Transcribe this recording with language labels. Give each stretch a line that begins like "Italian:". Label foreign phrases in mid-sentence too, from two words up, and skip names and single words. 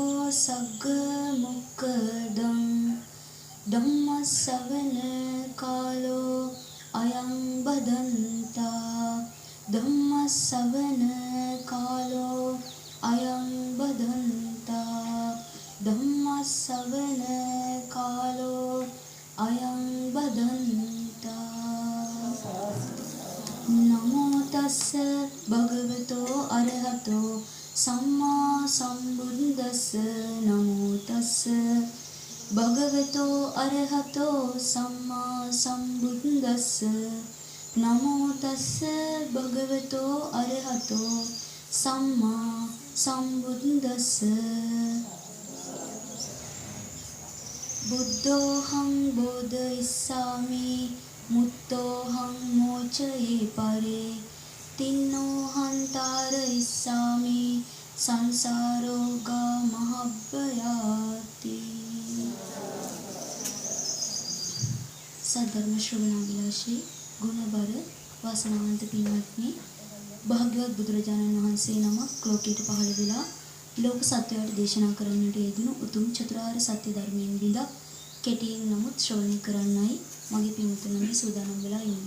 Pali: सग्गमुक्कदं धम्मश्रवण कालो अयं बदन्ता धम्मश्रवण कालो अयं बदन्ता धम्मश्रवण कालो अयं बदन्ता नमो तस्स भगवतो अरहतो सम्मा सम्बुद्दस्स नमो तस्स भगवतो अरहतो सम्मा सम्बुद्दस्स नमो तस्स भगवतो अरहतो सम्मा सम्बुद्दस्स
Sanskrit: बुद्धोऽहं बोधयिष्यामि मुक्तोऽहं मोचये परे तिन्नोऽहं तारयिष्यामि संसारोगमहभयाति
Sinhala: සද්ධර්ම ශ්‍රවණාභිලාෂී ගුණබර වාසනාවන්ත පින්වත්නි භාග්‍යවත් බුදුරජාණන් වහන්සේ නමක් ලෝකයට පහළ වෙලා ලෝක සත්වයාට දේශනා කරන්නට යෙදුණු උතුම් චතුරාර්ය සත්‍ය ධර්මයෙන් බිඳක් කෙටියෙන් නමුත් ශ්‍රවණය කරන්නයි මගේ පින්වතුන්ගේ සූදානම් වෙලා ඉන්නේ.